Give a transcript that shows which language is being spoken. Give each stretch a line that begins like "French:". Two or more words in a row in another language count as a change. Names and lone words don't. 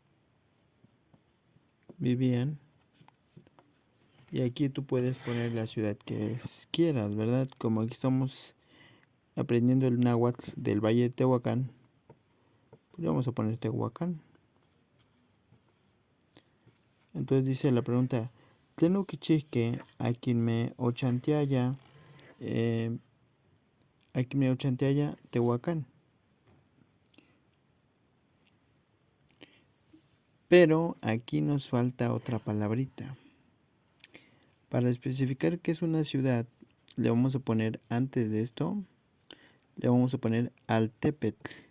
Spanish: Y aquí tú puedes poner la ciudad que quieras, ¿verdad? Como aquí estamos aprendiendo el náhuatl del Valle de Tehuacán, pues vamos a poner Tehuacán. Entonces dice la pregunta,
Nahuatl languages: Tleno kichihke akinme ochantiaya,
Spanish: Tehuacán. Pero aquí nos falta otra palabrita. Para especificar que es una ciudad, le vamos a poner antes de esto, le vamos a poner altepetl.